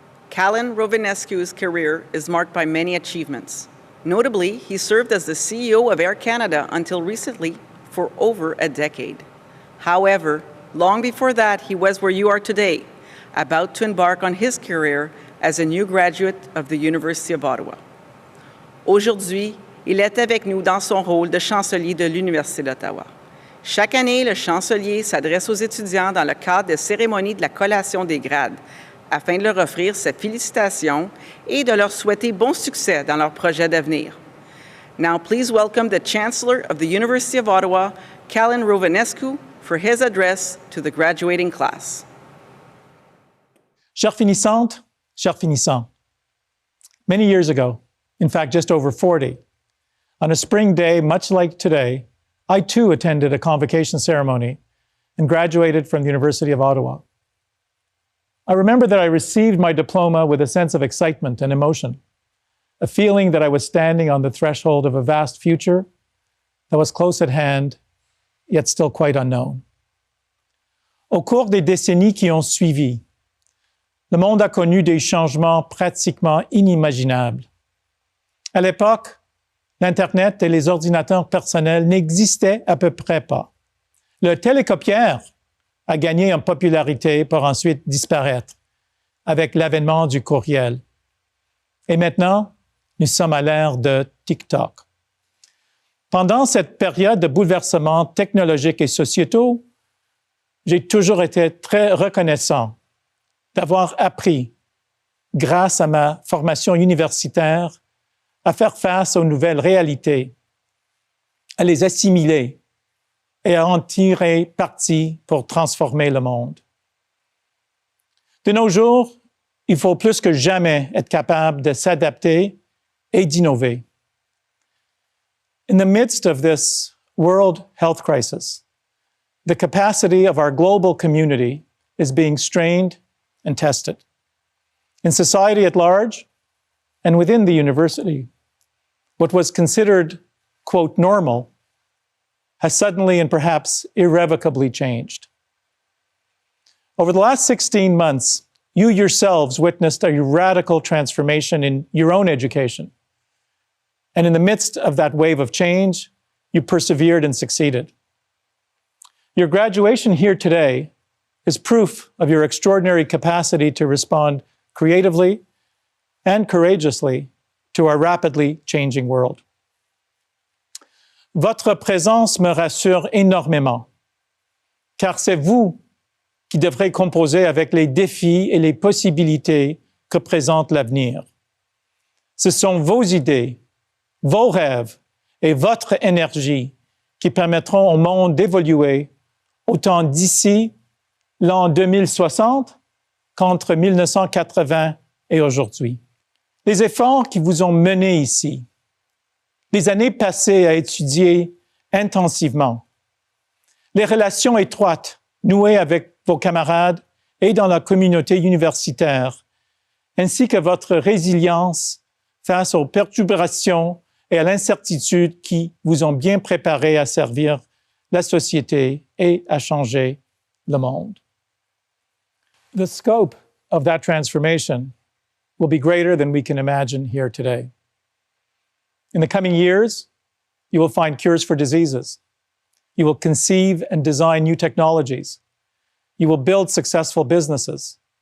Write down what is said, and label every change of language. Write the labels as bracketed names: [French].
[English] Callan Rovinescu's career is marked by many achievements. Notably, he served as the CEO of Air Canada until recently for over a decade. However, long before that, he was where you are today, about to embark on his career as a new graduate of the University of Ottawa. [French] Aujourd'hui, il est avec nous dans son rôle de chancelier de l'Université d'Ottawa. Chaque année, le chancelier s'adresse aux étudiants dans le cadre des cérémonies de la collation des grades, afin de leur offrir ses félicitations et de leur souhaiter bon succès dans leurs projets d'avenir. [English] Now, please welcome the Chancellor of the University of Ottawa, Callan Rovinescu, for his address to the graduating class. [French] Chères finissantes, chers finissants, [English] many years ago, in fact just over 40, on a spring day much like today, I too attended a convocation ceremony and graduated from the University of Ottawa. I remember that I received my diploma with a sense of excitement and emotion, a feeling that I was standing on the threshold of a vast future that was close at hand, yet still quite unknown. [French] Au cours des décennies qui ont suivi, le monde a connu des changements pratiquement inimaginables. À l'époque, l'Internet et les ordinateurs personnels n'existaient à peu près pas. Le télécopieur a gagné en popularité pour ensuite disparaître avec l'avènement du courriel. Et maintenant, nous sommes à l'ère de TikTok. Pendant cette période de bouleversements technologiques et sociétaux, j'ai toujours été très reconnaissant d'avoir appris, grâce à ma formation universitaire, à faire face aux nouvelles réalités, à les assimiler et à en tirer parti pour transformer le monde. De nos jours, il faut plus que jamais être capable de s'adapter et d'innover. [English] In the midst of this world health crisis, the capacity of our global community is being strained and tested. In society at large and within the university, what was considered, quote, normal has suddenly and perhaps irrevocably changed. Over the last 16 months, you yourselves witnessed a radical transformation in your own education. And in the midst of that wave of change, you persevered and succeeded. Your graduation here today is proof of your extraordinary capacity to respond creatively and courageously to our rapidly changing world. [French] Votre présence me rassure énormément, car c'est vous qui devrez composer avec les défis et les possibilités que présente l'avenir. Ce sont vos idées, vos rêves et votre énergie qui permettront au monde d'évoluer autant d'ici l'an 2060 qu'entre 1980 et aujourd'hui. Les efforts qui vous ont menés ici, les années passées à étudier intensivement, les relations étroites nouées avec vos camarades et dans la communauté universitaire, ainsi que votre résilience face aux perturbations et à l'incertitude qui vous ont bien préparé à servir la société et à changer le monde. [English] The scope of that transformation will be greater than we can imagine here today. In the coming years, you will find cures for diseases. You will conceive and design new technologies. You will build successful businesses.